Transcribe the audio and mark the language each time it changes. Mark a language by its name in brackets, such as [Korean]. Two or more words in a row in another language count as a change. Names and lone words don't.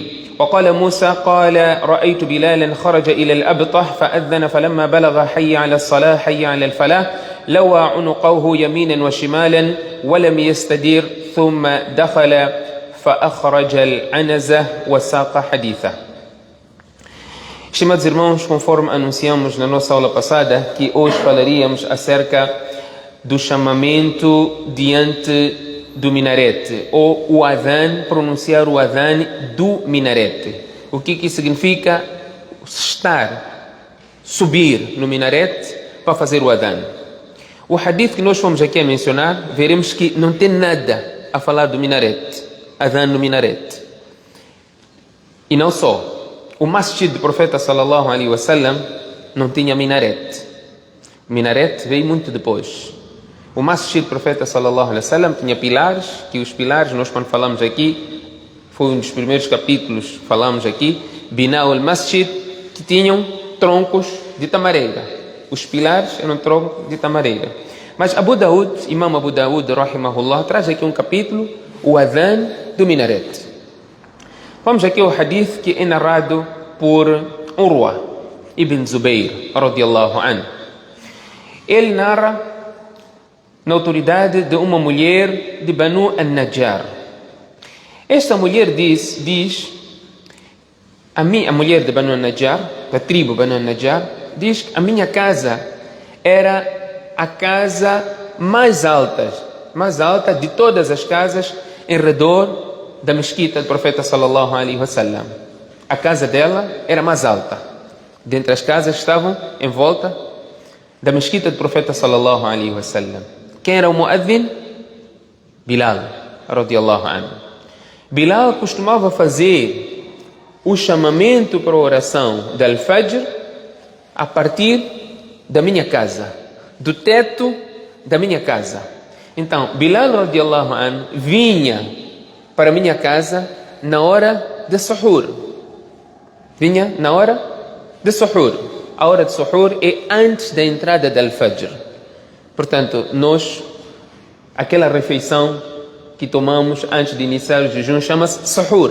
[Arabic] وقال موسى قال: رأيت بلالا خرج إلى الأبطح فأذن، فلما بلغ حي على الصلاة حي على الفلاح لوى عنقه يمينا وشمالا ولم يستدير، ثم دخل فأخرج العنزة وساق حديثه. [Portuguese] Estimados irmãos, conforme anunciamos na nossa aula passada, que hoje falaríamos acerca do chamamento diante do minarete, ou o adhan, pronunciar o adhan do minarete. O que significa subir no minarete para fazer o adhan. O hadith que nós fomos aqui a mencionar, veremos que não tem nada a falar do minarete, adhan no minarete. E não só, o masjid do profeta [Arabic] صلى الله عليه وسلم [Portuguese] não tinha minarete. O minarete veio muito depois. O masjid do profeta [Arabic] صلى الله عليه وسلم [Portuguese] tinha pilares, que os pilares, nós quando falamos aqui, foi um dos primeiros capítulos, falamos aqui, [Arabic] بناء المسجد, [Portuguese] que tinham troncos de tamareira. Os pilares eram troncos de tamareira. Mas Imam Abu Daud, rahimahullah, traz aqui um capítulo, o adhan do minarete. Vamos aqui ao hadith que é narrado por Urwa ibn Zubayr, [Arabic] رضي الله عنه. [Portuguese] Ele narra na autoridade de uma mulher de Banu an-Najjar. Esta mulher diz a mulher de Banu an-Najjar, da tribo Banu an-Najjar, diz que a minha casa era a casa mais alta de todas as casas em redor da mesquita do profeta [Arabic] صلى الله عليه وسلم. [Portuguese] A casa dela era mais alta dentre as casas que estavam em volta da mesquita do profeta [Arabic] صلى الله عليه وسلم. [Portuguese] Quem era o muadhin? Bilal, [Arabic] رضي الله عنه. [Portuguese] Bilal costumava fazer o chamamento para a oração da Al-Fajr a partir da minha casa, do teto da minha casa. Então, Bilal, [Arabic] رضي الله عنه, [Portuguese] vinha para a minha casa na hora de suhur. Vinha na hora de suhur. A hora de suhur é antes da entrada da Al-Fajr. Portanto, aquela refeição que tomamos antes de iniciar o jejum chama-se suhur.